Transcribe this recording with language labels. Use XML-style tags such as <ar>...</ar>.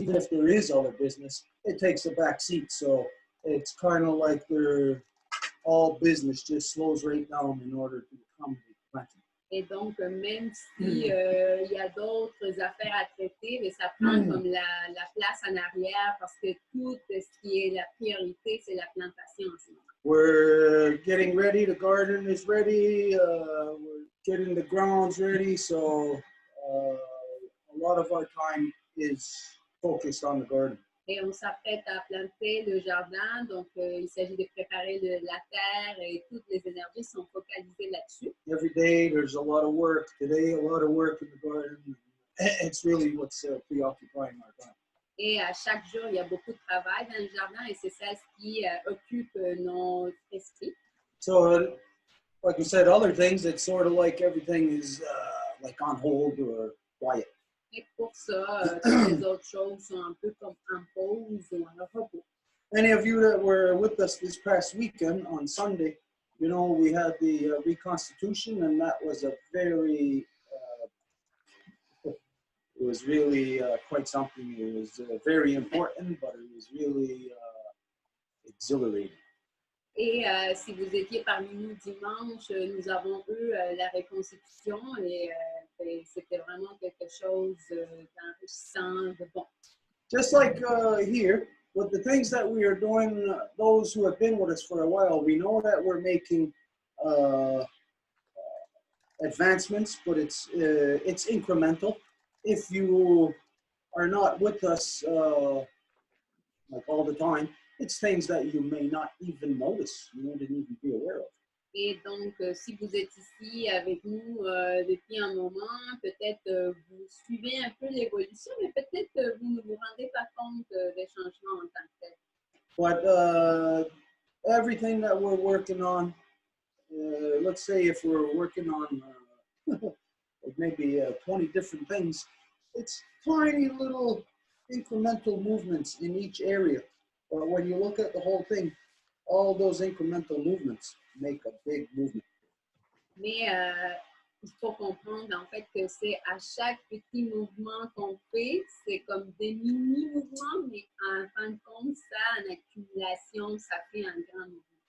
<en>Even if there is other business, it takes a back seat. So it's kind of like all business just slows right down in order to accommodate planting.</en> <fr>Et donc, même si il y a d'autres affaires à traiter, mais ça prend comme la place en arrière parce que tout ce qui est la priorité, c'est la plantation en ce moment.</fr> <en>We're getting ready. The garden is ready. We're getting the grounds ready. So a lot of our time is focused on the garden.</en> <fr>Et on s'apprête à planter le jardin, donc il s'agit de préparer la terre et toutes les énergies sont focalisées là-dessus.</fr> <en>Every day there's a lot of work. Today, a lot of work in the garden. It's really what's preoccupying our time.</en> <fr>Et à chaque jour, il y a beaucoup de travail dans le jardin et c'est ça ce qui occupe notre esprit.</fr> <en>So, like we said, other things, it's sort of like everything is like on hold or quiet.</en> <fr>Et pour ça, toutes les autres choses sont un peu comme en pause ou en repos.</fr> <en>Any of you that were with us this past weekend on Sunday, you know, we had the reconstitution, and that was a very, it was really quite something. It was very important, but it was really exhilarating.</en> <fr>Et si vous étiez parmi nous dimanche, nous avons eu la reconstitution et c'était vraiment quelque chose d'enrichissant, de bon.</fr> <en>Just like here, with the things that we are doing, those who have been with us for a while, we know that we're making advancements, but it's incremental. If you are not with us like all the time, it's things that you may not even notice, you wouldn't even be aware of.</en> <fr>Et donc, si vous êtes ici avec nous depuis un moment, peut-être vous suivez un peu l'évolution, mais peut-être vous ne vous rendez pas compte des changements en tant que tel.</fr> <en>But everything that we're working on, let's say if we're working on maybe 20 different things, it's tiny little incremental movements in each area. But when you look at the whole thing, all those incremental movements make a big movement.</en> <fr>Mais il faut comprendre en fait que c'est à chaque petit mouvement qu'on fait, c'est comme des mini-mouvements, mais en fin de compte, ça, en accumulation, ça fait un grand mouvement.</fr>